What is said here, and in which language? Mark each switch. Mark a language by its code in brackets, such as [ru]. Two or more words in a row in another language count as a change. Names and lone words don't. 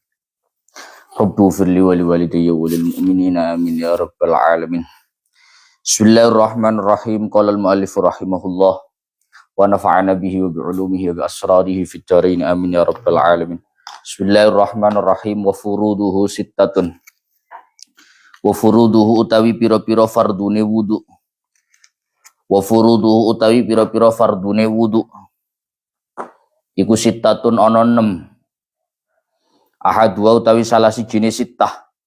[ar] رب اغفر لي ولوالدي وللمؤمنين آمين يا رب العالمين. بسم الله الرحمن الرحيم قال المؤلف رحمه الله ونفعنا به وبعلومه وبأسراره في الدارين آمين يا رب العالمين بسم الله الرحمن الرحيم. وفروضه ستة. وفروضه [jv] utawi pira-pira fardune wudu. [ar] وفروضه [jv] utawi pira-pira fardune wudu. Iku sittatun ana 6. Ahadwa utawi salah sijine sittah.